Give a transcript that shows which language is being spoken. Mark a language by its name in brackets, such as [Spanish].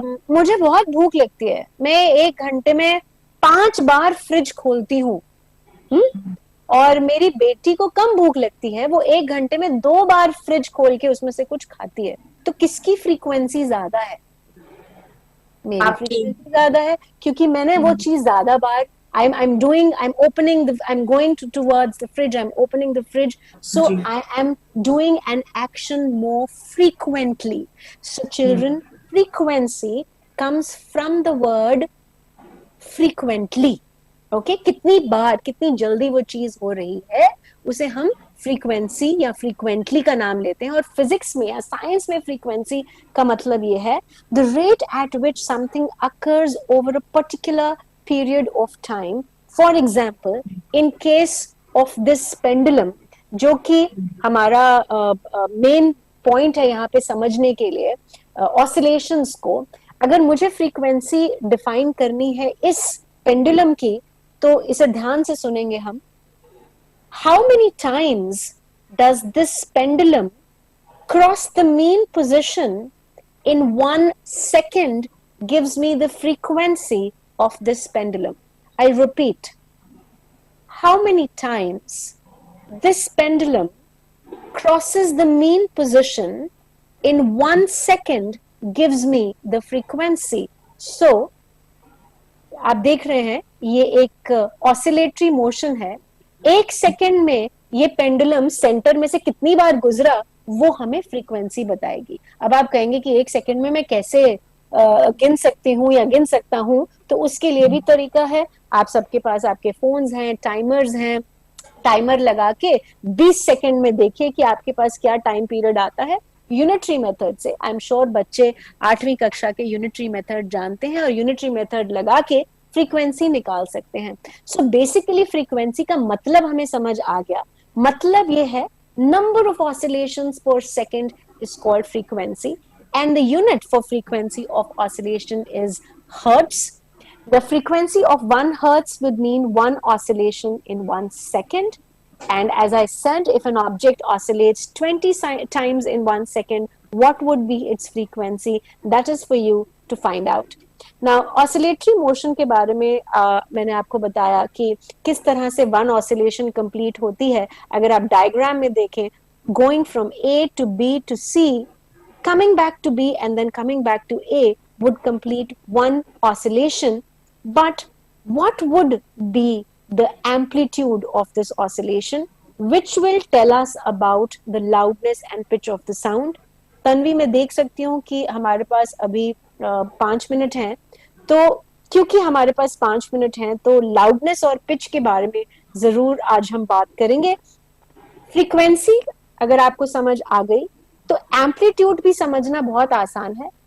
[Hindi] मुझे बहुत भूख लगती है, मैं 1 घंटे में 5 बार फ्रिज खोलती हूँ. और मेरी बेटी को कम भूख लगती है, वो 1 घंटे में 2 बार फ्रिज खोल के उसमें से कुछ खाती है. तो किसकी फ्रीक्वेंसी ज्यादा है? मेरी फ्रीक्वेंसी ज्यादा है, क्योंकि मैंने वो चीज ज्यादा बार [English] I'm going towards the fridge, I'm opening the fridge, so I am doing an action more frequently. So children, frequency comes from the word frequently. [Hindi] Okay, कितनी बार, कितनी जल्दी वो चीज हो रही है, उसे हम फ्रीक्वेंसी या फ्रीक्वेंटली का नाम लेते हैं. और फिजिक्स में या साइंस में फ्रीक्वेंसी का मतलब ये है [English] the rate at which something occurs over a particular period of time. For example, in case of this pendulum, [Hindi] जो कि हमारा मेन पॉइंट है यहाँ पे समझने के लिए, ऑसिलेशंस को, अगर मुझे फ्रीक्वेंसी डिफाइन करनी है इस पेंडुलम की, तो इसे ध्यान से सुनेंगे हम. [English] How many times does this pendulum cross the mean position in 1 second gives me the frequency of this pendulum. I repeat, how many times this pendulum crosses the mean position in 1 second gives me the frequency. So, [Hindi] आप देख रहे हैं ये एक oscillatory motion है. 1 second में ये pendulum centre में से कितनी बार गुजरा वो हमें फ्रीक्वेंसी बताएगी. अब आप कहेंगे कि 1 सेकेंड में मैं कैसे गिन सकती हूँ या गिन सकता हूँ, तो उसके लिए भी तरीका है. आप सबके पास आपके फोन्स हैं, टाइमर्स हैं. टाइमर लगा के 20 सेकेंड में देखिए कि आपके पास क्या टाइम पीरियड आता है. यूनिटरी मेथड से, [English] I am sure [Hindi] बच्चे 8वीं कक्षा के यूनिटरी मेथड जानते हैं और यूनिटरी मेथड लगा के फ्रीक्वेंसी निकाल सकते हैं. सो बेसिकली फ्रीक्वेंसी का मतलब हमें समझ आ गया. मतलब ये है [English] Number of oscillations per second is called frequency, and the unit for frequency of oscillation is hertz. The frequency of 1 hertz would mean 1 oscillation in 1 second. And as I said, if an object oscillates 20 times in 1 second, what would be its frequency? That is for you to find out. [Hindi] Now, oscillatory motion के बारे में मैंने आपको बताया कि किस तरह से 1 oscillation complete होती है. अगर आप diagram में देखें, [English] going from A to B to C, coming back to B and then coming back to A would complete 1 oscillation. But what would be the amplitude of this oscillation, which will tell us about the loudness and pitch of the sound? [Hindi] Tanvi, मैं देख सकती हूँ कि हमारे पास अभी 5 minute हैं, तो क्योंकि हमारे पास 5 मिनट हैं तो लाउडनेस और पिच के बारे में जरूर आज हम बात करेंगे. फ्रीक्वेंसी अगर आपको समझ आ गई तो एम्पलीट्यूड भी समझना बहुत आसान है.